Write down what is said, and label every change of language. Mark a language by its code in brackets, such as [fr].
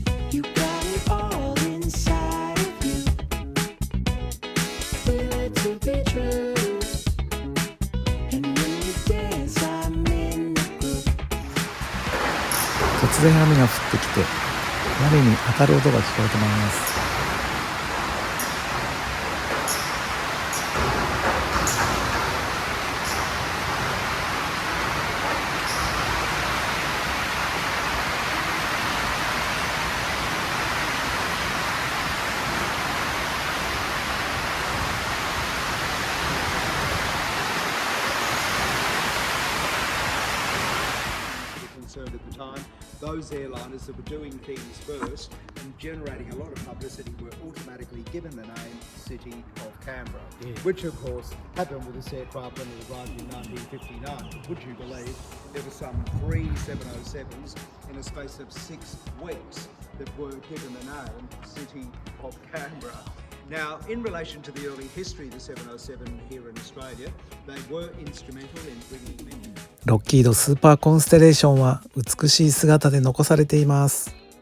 [en] You got it all inside of you. Feel it to be true. And when you dance, I'm in the groove. [ja] 突然雨が降ってきて、屋根に当たる音が聞こえてまいります。 [en] Concerned at the time, those airliners that were doing things first and generating a lot of publicity, were automatically given the name City of Canberra, which of course happened with this aircraft when it arrived in 1959. Would you believe there were some 3 707s in a space of 6 weeks that were given the name City of Canberra? Now, in relation to the early history of the 707 here in Australia, they were instrumental in bringing many. [ja] ロッキードスーパーコンステレーションは美しい姿で残されています。